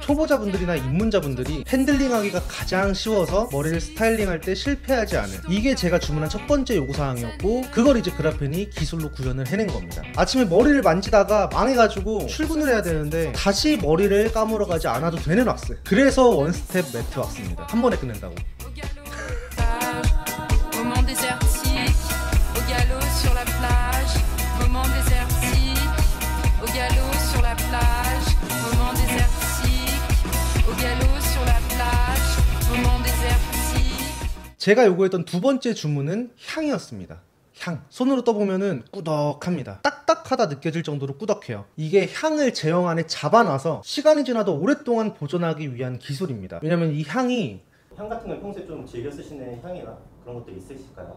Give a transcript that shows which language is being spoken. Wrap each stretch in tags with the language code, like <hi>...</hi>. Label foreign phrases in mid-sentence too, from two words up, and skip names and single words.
<ko>초보자분들이나 입문자분들이 핸들링하기가 가장 쉬워서 머리를 스타일링할 때 실패하지 않은, 이게 제가 주문한 첫 번째 요구사항이었고, 그걸 이제 그라펜이 기술로 구현을 해낸 겁니다. 아침에 머리를 만지다가 망해가지고 출근을 해야 되는데 다시 머리를 감으러 가지 않아도 되는 왁스. 그래서 원스텝 매트 왁스입니다. 한 번에 끝낸다고.</ko> <fr>Moment désertique, au galop sur la plage. Moment désertique, au galop sur la plage. Moment désertique, au galop sur la plage. Moment désertique.</fr> <ko>제가 요구했던 두 번째 주문은 향이었습니다. 향. 손으로 떠보면은 꾸덕합니다. 딱딱하다 느껴질 정도로 꾸덕해요. 이게 향을 제형 안에 잡아놔서 시간이 지나도 오랫동안 보존하기 위한 기술입니다. 왜냐면 이 향이, 향 같은 걸 평소에 좀 즐겨 쓰시는 향이나 그런 것도 있으실까요?</ko>